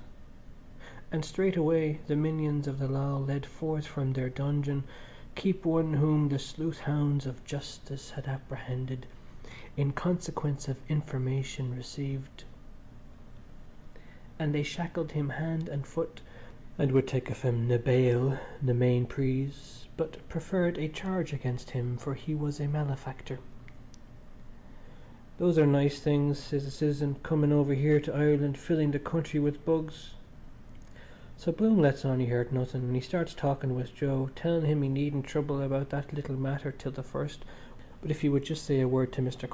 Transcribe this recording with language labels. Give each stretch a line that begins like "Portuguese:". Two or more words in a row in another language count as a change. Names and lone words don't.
English: And straightway the minions of the law led forth from their dungeon, keep one whom the sleuth hounds of justice had apprehended, in consequence of information received. And they shackled him hand and foot, and would take of him na bail, na main prise, but preferred a charge against him, for he was a malefactor. "Those are nice things," says the citizen, "coming over here to Ireland, filling the country with bugs." So Bloom lets on he heard nothing, and he starts talking with Joe, telling him he needn't trouble about that little matter till the first, but if he would just say a word to Mr.